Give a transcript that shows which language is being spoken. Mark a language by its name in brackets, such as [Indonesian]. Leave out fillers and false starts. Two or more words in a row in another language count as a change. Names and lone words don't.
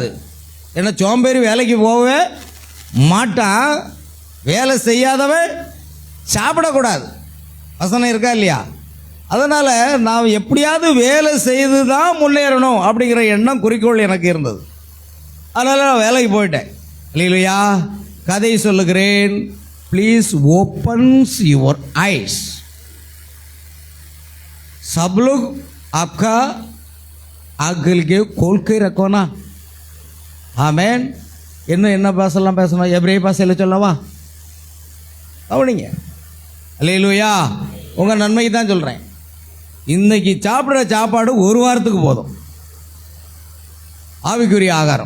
[Tamil] ஏன்னா சோம்பேறி வேலைக்கு போகவே மாட்டான், வேலை செய்யாதவன் சாப்பிடக்கூடாது. வசனம் இருக்கா இல்லையா? அதனால் நான் எப்படியாவது வேலை செய்து தான் முன்னேறணும் அப்படிங்கிற எண்ணம், குறிக்கோள் எனக்கு இருந்தது. அதனால் நான் வேலைக்கு போயிட்டேன். இல்லையா? கதை சொல்லுகிறேன். [English] please opens your eyes. [Hindi] सब लोग आपका आगल के खोल के रखो ना. [Tamil] ஆமென். என்ன பாசெல்லாம் பேசணும்? எபிரேய பாசையில் சொல்லவா? கவனிங்க. அல்லேலூயா. உங்கள் நன்மைக்கு தான் சொல்கிறேன். இன்னைக்கு சாப்பிட்ற சாப்பாடு ஒரு வாரத்துக்கு போதும், ஆவிக்குரிய ஆகாரம்.